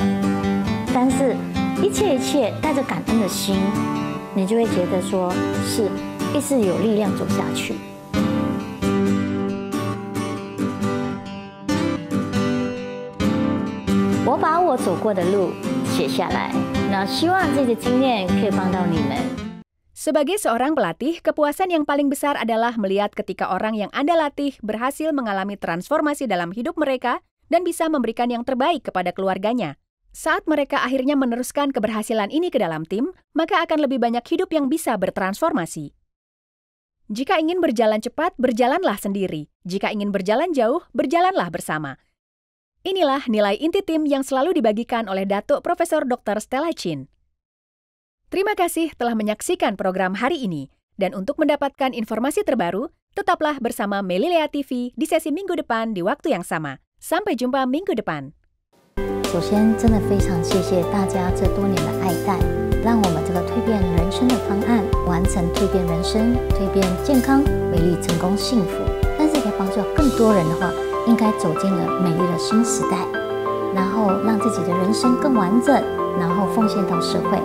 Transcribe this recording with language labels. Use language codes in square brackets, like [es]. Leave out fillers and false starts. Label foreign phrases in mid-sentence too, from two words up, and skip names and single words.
[zh] 但是，一切带着感恩的心，你就会觉得说是一直有力量走下去。我把我走过的路写下来，那希望这个经验可以帮到你们。 [id] Sebagai seorang pelatih, kepuasan yang paling besar adalah melihat ketika orang yang Anda latih berhasil mengalami transformasi dalam hidup mereka dan bisa memberikan yang terbaik kepada keluarganya. Saat mereka akhirnya meneruskan keberhasilan ini ke dalam tim, maka akan lebih banyak hidup yang bisa bertransformasi. Jika ingin berjalan cepat, berjalanlah sendiri. Jika ingin berjalan jauh, berjalanlah bersama. Inilah nilai inti tim yang selalu dibagikan oleh Datuk Profesor Dr. Stella Chin. Terima kasih telah menyaksikan program hari ini. Dan untuk mendapatkan informasi terbaru, tetaplah bersama Melilea TV di sesi minggu depan di waktu yang sama. Sampai jumpa minggu depan. [zh] 首先，真的非常谢谢大家这多年的爱戴，让我们这个蜕变人生的方案完成蜕变人生、蜕变健康、美丽、成功、幸福。但是可以帮助更多人的话，应该走进了美丽的新时代，然后让自己的人生更完整，然后奉献到社会。